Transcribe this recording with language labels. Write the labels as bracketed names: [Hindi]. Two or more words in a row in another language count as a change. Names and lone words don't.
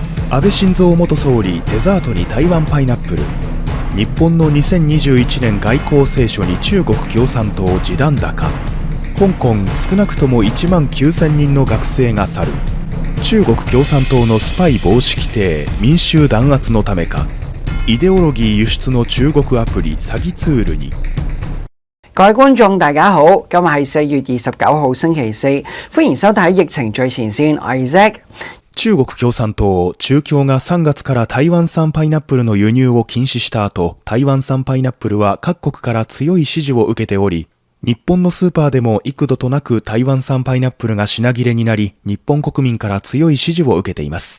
[Japanese] 安倍晋三元総理デザートに台湾パイナップル。日本の2021年外交青書に中国共産党地弾高。香港少なくとも1万9000人の学生が去る。中国共産党のスパイ防止規定民衆弾圧のためか。イデオロギー輸出の中國アプリ詐欺ツールに。 [Cantonese] 各位觀眾大家好，今日係4月29號星期四，歡迎收睇疫情最前線，我係 Zack。 [Japanese] 中国共産党、中共が3月から台湾産パイナップルの輸入を禁止した後、台湾産パイナップルは各国から強い支持を受けており、日本のスーパーでも幾度となく台湾産パイナップルが品切れになり、日本国民から強い支持を受けています。